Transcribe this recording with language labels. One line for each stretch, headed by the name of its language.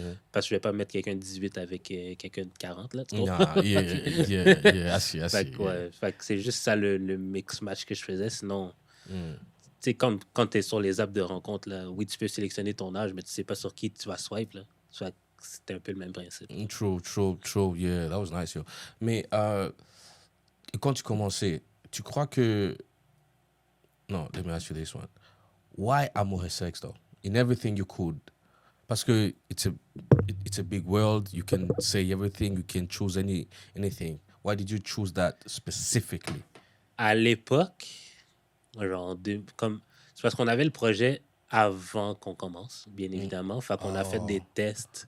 French: Parce que je vais pas mettre quelqu'un de 18 avec quelqu'un de 40, là, tu comprends?
English: Nah, yeah, I see,
French: Fait que, ouais, fait que c'est juste ça le mix match que je faisais. Sinon, tu sais, quand tu es sur les apps de rencontre, là, oui, tu peux sélectionner ton âge, mais tu sais pas sur qui tu vas swipe. Là. Fait que c'était un peu le même principe.
English: True, yeah, that was nice, yo.
French: Mais quand tu commençais, tu crois que...
English: Non, let me ask you this one. Why Amour et Sex, though? In everything you could. Parce que it's a big world, you can say everything, you can choose anything. Why did you choose that specifically?
French: À l'époque, genre, c'est parce qu'on avait le projet avant qu'on commence, bien évidemment. Fait qu'on a fait des tests.